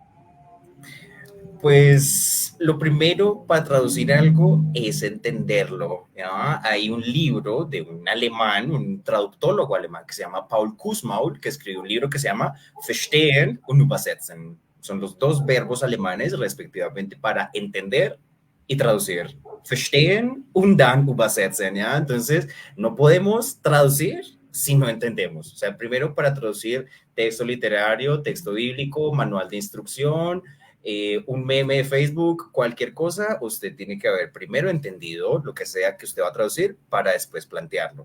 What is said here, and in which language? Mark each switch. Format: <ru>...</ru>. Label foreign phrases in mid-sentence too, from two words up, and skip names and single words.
<es>Pues lo primero para traducir algo es entenderlo, ¿ya? Hay un libro de un alemán, un traductólogo alemán que se llama Paul Kussmaul, que escribió un libro que se llama Verstehen und Übersetzen. Son los dos verbos alemanes respectivamente para entender y traducir.</es> <de>Verstehen und dann übersetzen,</de> <es>¿ya? Entonces, no podemos traducir si no entendemos. O sea, primero para traducir texto literario, texto bíblico, manual de instrucción, un meme de Facebook, cualquier cosa, usted tiene que haber primero entendido lo que sea que usted va a traducir para después plantearlo.</es>